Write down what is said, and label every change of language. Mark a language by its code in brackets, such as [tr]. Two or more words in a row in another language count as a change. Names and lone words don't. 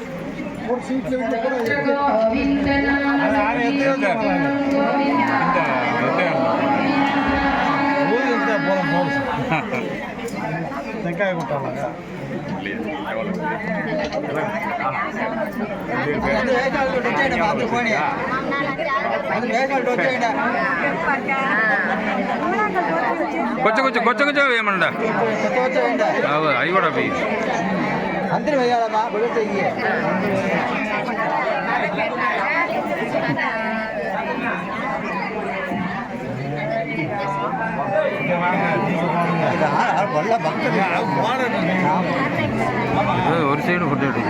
[ta] வெங்காயம் கொடுத்தாங்க [te] కొంచెం కొంచెం కొంచెం కొంచెం వేయమండ అవి కూడా అవి అందరూ వేయాలమ్మా బుల్లెట్ [ta] ஒரு [en] side food